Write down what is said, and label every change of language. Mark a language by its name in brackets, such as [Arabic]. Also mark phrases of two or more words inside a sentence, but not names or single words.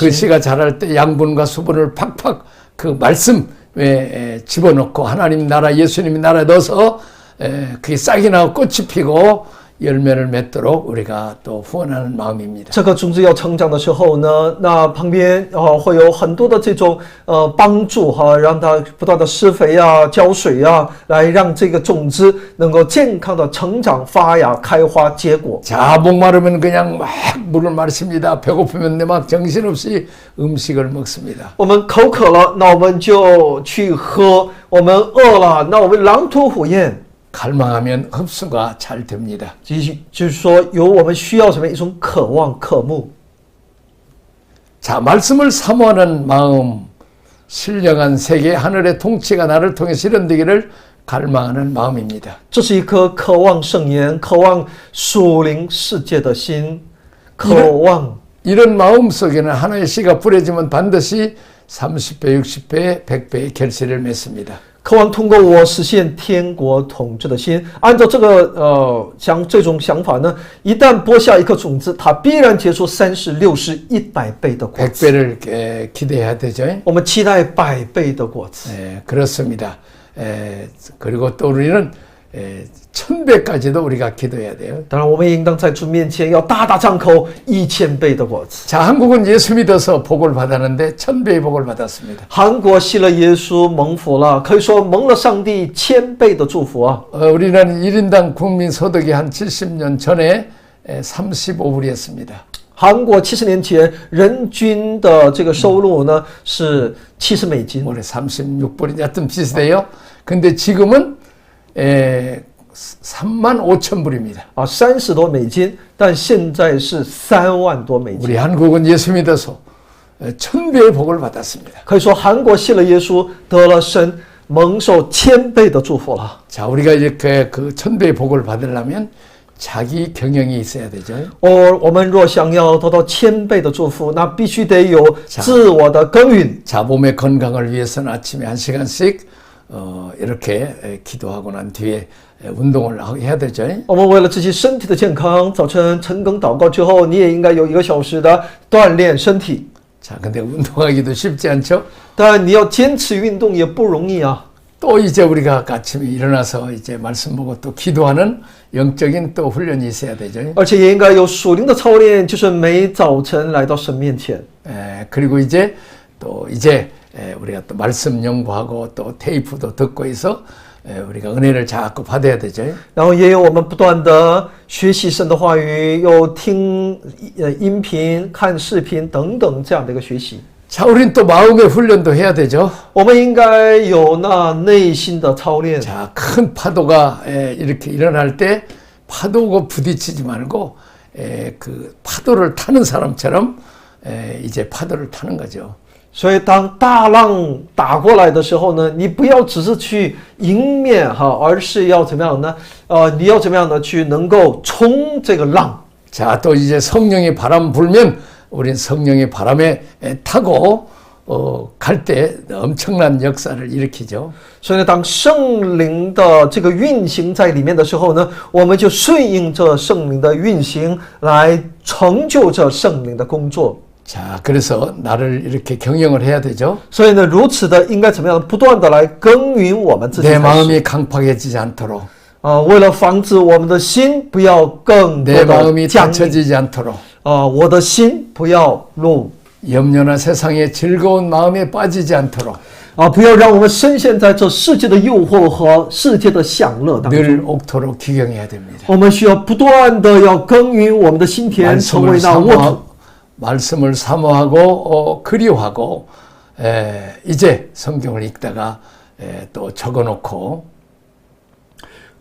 [Korean] 그 [Chinese] 心。 [Korean] 씨가 자랄 때 양분과 수분을 팍팍 그 말씀에 집어넣고 하나님 나라 예수님 나라에 넣어서 그게 싹이 나고 꽃이 피고 열매를 맺도록 우리가 또 후원하는 마음입니다. [Chinese] 这颗种子要成长的时候呢，那旁边会有很多的这种帮助哈，让它不断的施肥啊、浇水啊，来让这个种子能够健康的成长、发芽、开花、结果。 [Korean] 자, 목마르면 그냥 막 물을 마십니다. 배고프면 막 정신없이 음식을 먹습니다. [Chinese] 我们口渴了，那我们就去喝；我们饿了，那我们狼吞虎咽。 [Korean] 갈망하면 흡수가 잘 됩니다. [Chinese] 就是说，有我们需要什么一种渴望、渴慕。 [Korean] 자, 말씀을 사모하는 마음, 신령한 세계 하늘의 통치가 나를 통해 실현되기를 갈망하는 마음입니다. [Chinese] 这是一颗渴望圣言、渴望属灵世界的心，渴望。 [Korean] 이런 마음 속에는 하나의 씨가 뿌려지면 반드시 30배, 60배, 100배의 결실을 맺습니다. [Chinese] 渴望通过我实现天国统治的心，按照这个这种想法呢，一旦播下一颗种子，它必然结出30、60、100倍的果子。 [Korean] 100배를 기대해야 되죠. [Chinese] 我们期待100倍的果子。 [Korean] 그렇습니다. 그리고 또 우리는 1000배까지도 우리가 기도해야 돼요. [Chinese] 当然，我们也应当在主面前要大大张口，1000倍的果子。 [Korean] 자, 한국은 예수 믿어서 복을 받았는데 1000배의 복을 받았습니다. [Chinese] 韩国信了耶稣，蒙福了，可以说蒙了上帝1000倍的祝福啊！ [Korean] 우리나라는 1인당 국민 소득이 한 70년 전에 35불이었습니다. [Chinese] 韩国70年前人均的这个收入呢是70美金， [Korean] 올해 36불이 하여튼 비슷해요. 근데 지금은 35,000불입니다. [Chinese] 啊，30多美金，但现在是3万多美金。 [Korean] 우리 한국은 예수 믿어서 1000배의 복을 받았습니다. [Chinese] 可以说，韩国信了耶稣，得了神蒙受1000倍的祝福了。 [Korean] 자, 우리가 이렇게 그 1000배의 복을 받으려면 자기 경영이 있어야 되죠. [Chinese] 我们若想要得到1000倍的祝福，那必须得有自我的耕耘。 [Korean] 자, 몸의 건강을 위해서는 아침에 1시간씩 이렇게 기도하고 난 뒤에 운동을 해야 되죠. [Chinese] 我们为了自己身体的健康，早晨晨更祷告之后，你也应该有1个小时的锻炼身体。 [Korean] 자, 근데 운동하기도 쉽지 않죠. [Chinese] 但你要坚持运动也不容易啊。 [Korean] 또 이제 우리가 아침에 일어나서 이제 말씀 보고 또 기도하는 영적인 또 훈련이 있어야 되죠. [Chinese] 而且也应该有属灵的操练，就是每早晨来到神面前。 [Korean] 그리고 이제 우리가 또 말씀 연구하고 또 테이프도 듣고 해서 우리가 은혜를 자꾸 받아야 되죠. [Chinese] 然后也有我们不断的学习神的话语，又听音频、看视频等等这样的一个学习。 [Korean] 자, 우린 또 마음의 훈련도 해야 되죠. [Chinese] 我们应该有那内心的操练。 [Korean] 자, 큰 파도가 이렇게 일어날 때 파도가 부딪히지 말고 그 파도를 타는 사람처럼 이제 파도를 타는 거죠. [Chinese] 所以当大浪打过来的时候呢，你不要只是去迎面哈，而是要怎么样呢？你要怎么样呢？去能够冲这个浪。 [Korean] 자, 또 이제 성령의 바람 불면 우린 성령의 바람에 타고 갈 때 엄청난 역사를 일으키죠. [Chinese] 所以呢，当圣灵的这个运行在里面的时候呢，我们就顺应着圣灵的运行，来成就着圣灵的工作。 [Korean] 자, 그래서 나를 이렇게 경영을 해야 되죠. [Chinese] 所以呢，如此的应该怎么样？不断的来耕耘我们自己。 [Korean] 내 마음이 강팍해지지 않도록. [Chinese] 为了防止我们的心不要更多 [Korean] 내 [Chinese] 的 [Korean] 마음이 [Chinese] 僵硬， [Korean] 닫혀지지 않도록. [Chinese] 我的心不要落。 [Korean] 염려나 세상의 즐거운 마음에 빠지지 않도록. [Chinese] 不要让我们深陷在这世界的诱惑和世界的享乐当中。 [Korean] 늘 옥토록 기경해야 됩니다. [Chinese] 我们需要不断的要耕耘我们的心田，成为那沃土。 [Korean] 말씀을 사모하고 그리워하고 이제 성경을 읽다가 또 적어놓고